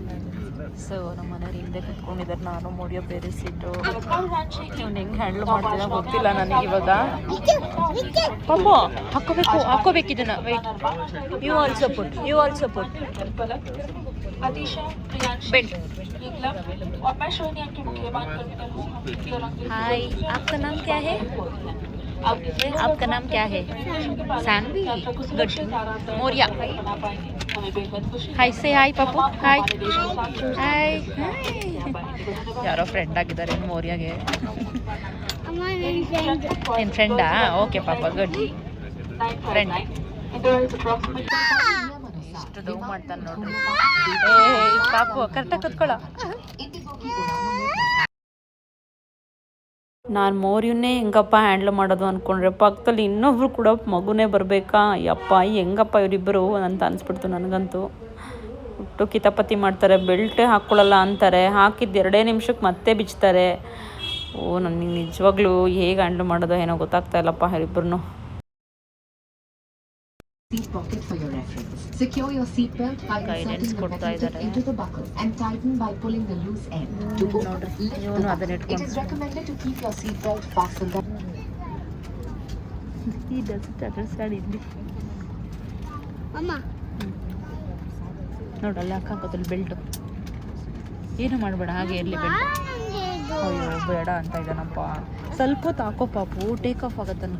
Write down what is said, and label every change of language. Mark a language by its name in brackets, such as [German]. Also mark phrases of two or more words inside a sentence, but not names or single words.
[Kannada] ಸೊ ನಮ್ಮ ಮನೆಯವ್ರು ಹಿಂದೆ ಕುತ್ಕೊಂಡಿದ್ದಾರೆ, ನಾನು ಮೌರ್ಯ ಬೇರೆ ಸೀಟು. ಇವ್ನು ಹೆಂಗೆ ಹ್ಯಾಂಡ್ಲ್ ಮಾಡ್ತಿದ್ದ ಗೊತ್ತಿಲ್ಲ ನನಗೆ ಇವಾಗ. ಪಾಪು ಹಾಕ್ಕೋಬೇಕು ಇದನ್ನ. [English] wait, you also put belt. [Hindi] हाय, आपका नाम क्या है? आपका नाम क्या है? सानवी. गुड. मौर्या. हाय से हाय पापू. हाय हाय. [Kannada] ಯಾರೋ ಫ್ರೆಂಡ್ ಆಗಿದ್ದಾರೆ ಮೌರ್ಯಗೆ. ನಿನ್ನ ಫ್ರೆಂಡಾ? ಓಕೆ ಪಾಪ, [English] good friend. [Kannada] ಎಷ್ಟು ಡೌ ಮಾಡ್ತಾನೆ ನೋಡ್ರಿ. ಪಾಪು ಕರೆಕ್ಟಾಗಿ ಕುತ್ಕೊಳ್ಳೋ. ನಾನು ಮೌರ್ಯನ್ನೇ ಹೆಂಗಪ್ಪ ಹ್ಯಾಂಡ್ಲ್ ಮಾಡೋದು ಅಂದ್ಕೊಂಡ್ರೆ ಪಕ್ಕದಲ್ಲಿ ಇನ್ನೊಬ್ರು ಕೂಡ ಮಗುನೇ ಬರಬೇಕಾ? ಯಪ್ಪ ಹೆಂಗಪ್ಪ ಇವರಿಬ್ಬರು ಅಂತ ಅನಿಸ್ಬಿಡ್ತು ನನಗಂತೂ. ಹುಟ್ಟು ಕಿತಾಪತಿ ಮಾಡ್ತಾರೆ, ಬೆಲ್ಟೇ ಹಾಕ್ಕೊಳ್ಳಲ್ಲ ಅಂತಾರೆ, ಹಾಕಿದ್ದು 2 ನಿಮಿಷಕ್ಕೆ ಮತ್ತೆ ಬಿಚ್ತಾರೆ. ನನಗೆ ನಿಜವಾಗ್ಲೂ ಹೇಗೆ ಹ್ಯಾಂಡ್ಲ್ ಮಾಡೋದು ಏನೋ ಗೊತ್ತಾಗ್ತಾ ಇಲ್ಲಪ್ಪ ಇವರಿಬ್ಬರನ್ನು. [English] Seat pocket for your reference. Secure your seat belt by inserting the metal tip into the buckle and tighten by pulling the loose end. To open, lift the buckle. It is recommended to keep your seat belt fastened. [Kannada] ನೋಡಲ್ಲ ಹಾಕೋದಲ್ಲಿ ಬೆಲ್ಟು. ಏನು ಮಾಡಬೇಡ, ಹಾಗೆ ಇರಲಿ ಬೆಲ್ಟ್. ಅಯ್ಯೋ ಬೇಡ ಅಂತ ಇದ್ದಾನಪ್ಪ. ಸ್ವಲ್ಪ ಹೊತ್ತು ಹಾಕೋ ಪಾಪು, [English] take off [Kannada] ಆಗೋ ತನಕ.